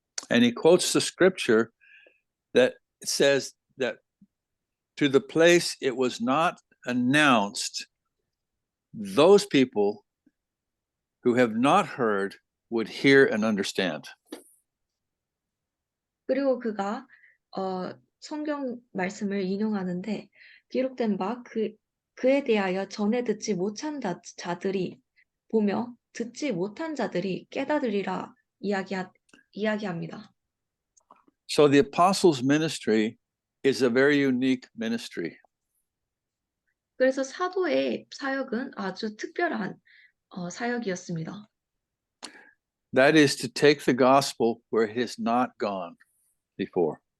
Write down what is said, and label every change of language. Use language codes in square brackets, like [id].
[en] And he quotes the scripture that says that to the place it was not announced, those people who have not heard would hear and understand. [ko] 그리고 그가 성경 말씀을 인용하는데 기록된 바 그에 대하여 전에 듣지 못한 자들이 보며 듣지 못한 자들이 깨닫으리라 이야기합니다. [en] So the apostles' ministry is a very unique ministry. [ko] 그래서 사도의 사역은 아주 특별한 사역이었습니다. [en] That is to take the gospel where it has not gone before.